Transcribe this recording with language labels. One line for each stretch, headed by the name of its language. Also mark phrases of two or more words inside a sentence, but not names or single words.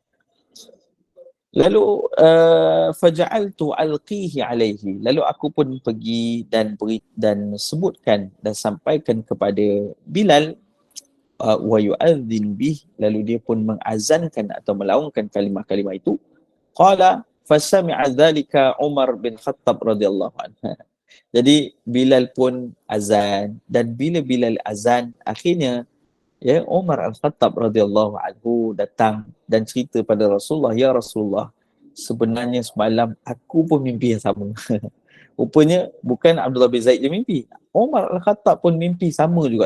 Malay: Lalu
Arabic: فجعلت ألقيه عليه,
Malay: lalu aku pun pergi dan sebutkan dan sampaikan kepada Bilal
Arabic: ويؤذن به,
Malay: lalu dia pun mengazankan atau melaungkan kalimah-kalimah itu.
Arabic: قال فسمع ذلك عمر بن الخطاب رضي الله عنه.
Malay: Jadi Bilal pun azan, dan bila Bilal azan, akhirnya Umar Al-Khattab
Arabic: رضي الله عنه
Malay: datang dan cerita pada Rasulullah,
Arabic: يا رسول الله,
Malay: sebenarnya semalam aku pun mimpi yang sama. Rupanya bukan Abdullah bin Zaid je mimpi, Umar Al-Khattab pun mimpi sama juga.